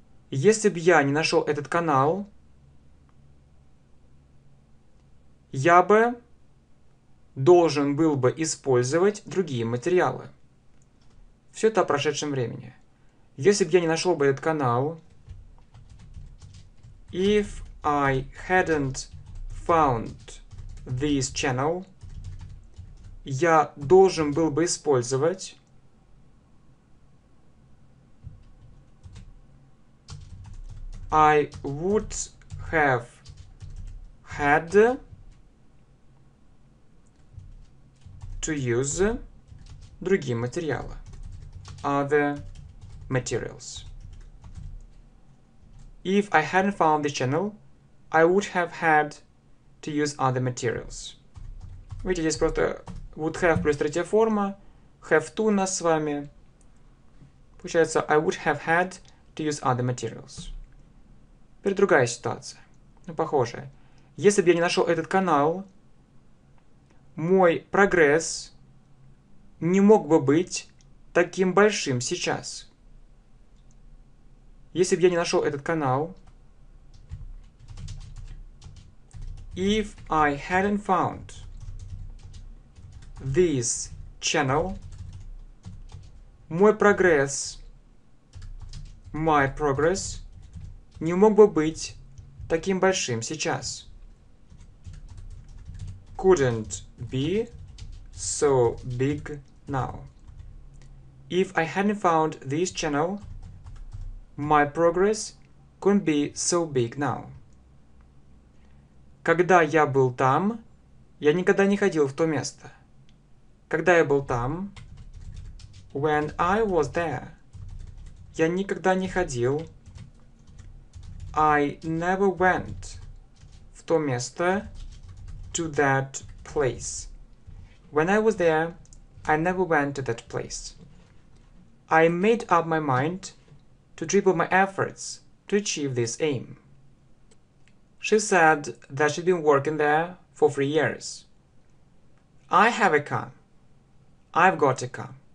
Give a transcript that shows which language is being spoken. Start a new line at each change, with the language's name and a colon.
Russian: Если бы я не нашел этот канал, я бы должен был бы использовать другие материалы. Все это о прошедшем времени. Если бы я не нашел бы этот канал,
English: if I hadn't found this channel,
Russian: я должен был бы использовать
English: I would have had to use
Russian: другие материалы.
English: Other materials. If I hadn't found the channel, I would have had to use other materials.
Russian: Видите, здесь просто
English: would have
Russian: плюс третья форма,
English: have to
Russian: у нас с вами. Получается,
English: I would have had to use other materials.
Russian: Теперь другая ситуация. Ну, похожая. Если бы я не нашел этот канал, мой прогресс не мог бы быть таким большим сейчас. Если бы я не нашел этот канал,
English: if I hadn't found this channel,
Russian: мой прогресс,
English: my progress,
Russian: не мог бы быть таким большим сейчас.
English: Couldn't be so big now. If I hadn't found this channel, my progress couldn't be so big now.
Russian: Когда я был там, я никогда не ходил в то место. Когда я был там,
English: when I was there,
Russian: я никогда не ходил,
English: I never went
Russian: в то место,
English: to that place. When I was there, I never went to that place. I made up my mind to triple my efforts to achieve this aim. She said that she'd been working there for 3 years. I have a car. I've got a car.